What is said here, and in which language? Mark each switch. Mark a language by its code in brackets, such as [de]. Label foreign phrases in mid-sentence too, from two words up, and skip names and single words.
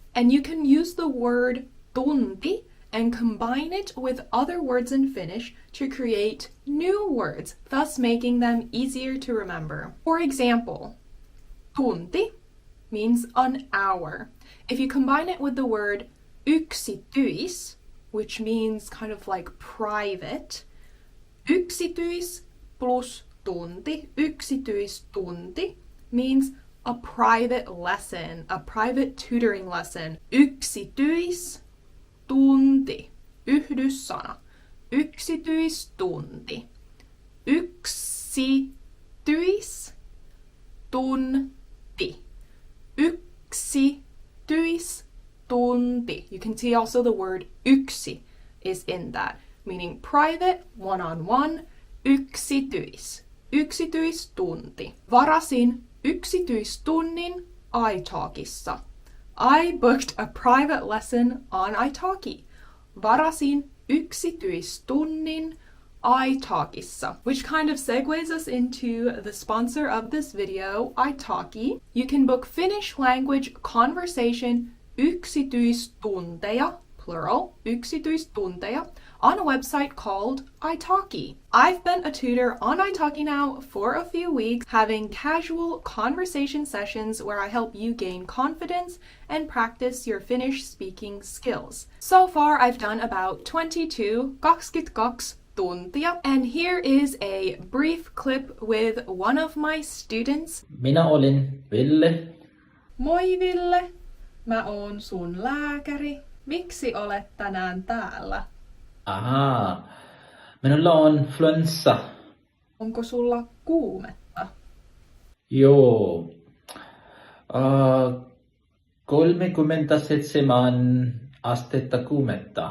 [en] And you can use the word tunti and combine it with other words in Finnish to create new words, thus making them easier to remember. For example, tunti means an hour. If you combine it with the word yksityis, which means kind of like private, [fi] yksityis plus tunti, yksityistunti, [en] means a private lesson, a private tutoring lesson. [fi] Yksityistunti, yhdyssana, yksityistunti, yksityistunti, yksityistunti. [en] You can see also the word yksi is in that, meaning private, one-on-one, [fi] yksityistunti. Varasin yksityistunnin italkissa. [en] I booked a private lesson on italki. [fi] Varasin yksityistunnin italkissa, [en] which kind of segues us into the sponsor of this video, italki. You can book Finnish language conversation yksityistunteja, plural, yksityistunteja, on a website called italki. I've been a tutor on italki now for a few weeks, having casual conversation sessions where I help you gain confidence and practice your Finnish speaking skills. So far, I've done about 22 tuntia, and here is a brief clip with one of my students. [fi] Minä olin Ville. Moi Ville, mä oon sun lääkäri. Miksi olet tänään täällä? Ahaa, minulla on flunssa. Onko sulla kuumetta? Joo. 37 astetta kuumetta.